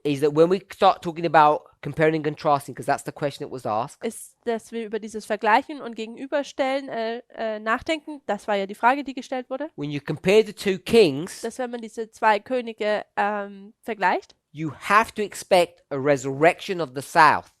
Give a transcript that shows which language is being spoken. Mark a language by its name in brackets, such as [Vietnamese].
[English] is that when we start talking about comparing and contrasting, because that's the question that was asked, [German] ist, dass wir über dieses Vergleichen und Gegenüberstellen nachdenken. Das war ja die Frage, die gestellt wurde. [English] when you compare the two kings, [German] Dass wenn man diese zwei Könige vergleicht, [English] you have to expect a resurrection of the south.